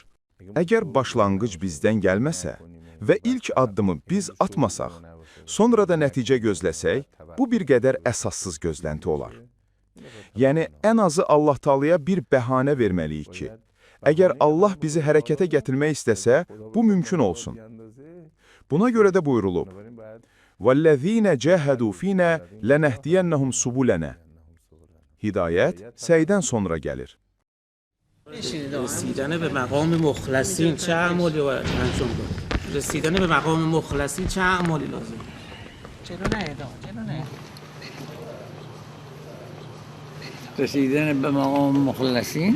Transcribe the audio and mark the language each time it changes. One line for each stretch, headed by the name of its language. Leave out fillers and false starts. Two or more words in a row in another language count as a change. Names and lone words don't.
Azerbaijani: Əgər başlanğıc bizdən gəlməsə və ilk addımı biz atmasaq, sonra da nəticə gözləsək, bu bir qədər əsassız gözlənti olar. Yəni, ən azı Allah Taala'ya bir bəhanə verməliyik ki, əgər Allah bizi hərəkətə gətirmək istəsə, bu mümkün olsun. Buna görə də buyurulub,
Arabic: وَالَّذ۪ينَ جَاهَدُوا ف۪ينَا لَنَهْدِيَنَّهُمْ سُبُلَنَا.
Azerbaijani: Hidayət səydən sonra gəlir.
Persian: رسیدن به مقام مخلصین چه اعمالی باید انجام داد؟ رسیدن به مقام مخلصین چه اعمالی لازم؟ رسیدن به مقام مخلصین